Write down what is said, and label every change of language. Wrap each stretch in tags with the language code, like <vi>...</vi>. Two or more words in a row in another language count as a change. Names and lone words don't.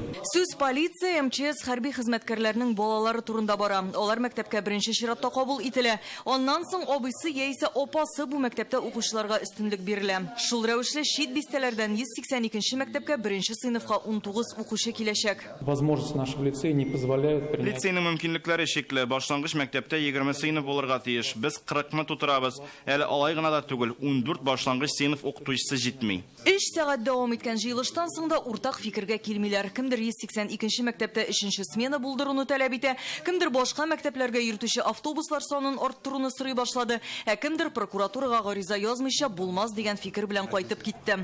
<tt>Сүз полиция, МЧС, хәрби хезмәткәрләрнең балалары турында бара. Алар мәктәпкә беренче чиратта кабул ителә. Аннан соң абыйсы яисә апасы бу мәктәптә укучыларга өстенлек бирелә. Шул рәвешле чит бистәләрдән 182-нче мәктәпкә беренче сыйныфка 19 укучы киләчәк.</tt> <ru>Возможности нашего лицея не позволяют принять.</ru> <tt>Лицейның мөмкинлекләре шикле. Башлангыч мәктәптә 20 сыйныф булырга тиеш. Без 40-мы тутырабыз. Әле алай гына да түгел, 14 башлангыч сыйныф укытучысы җитми. 3 сәгать дәвам иткән җыелыштан соң да уртак фикергә килмиләр. Кемдер 182-нче мәктәптә 3-нче смена булдыруны таләп итә, кемдер башка мәктәпләргә йөртүче автобуслар санын арттыруны сорый башлады, ә кемдер прокуратурага гариза язмыйча булмас дигән фикер белән кайтып китте.</tt>